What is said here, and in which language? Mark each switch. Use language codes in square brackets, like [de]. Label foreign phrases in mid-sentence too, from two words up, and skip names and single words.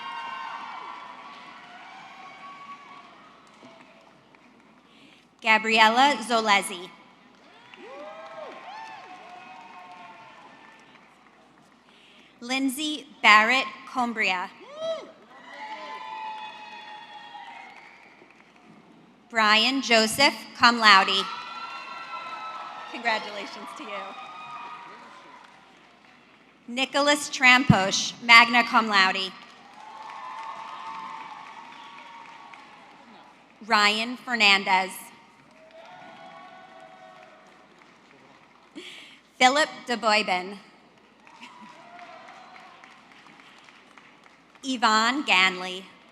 [en] Gabriella Zolezi. Lindsay Barrett Combria. Brian Joseph, [la] cum laude. [en] Congratulations to you. Nicholas Tramposh, [la] magna cum laude. [en] Ryan Fernandez. Philip DeBoyben. Yvonne Ganley.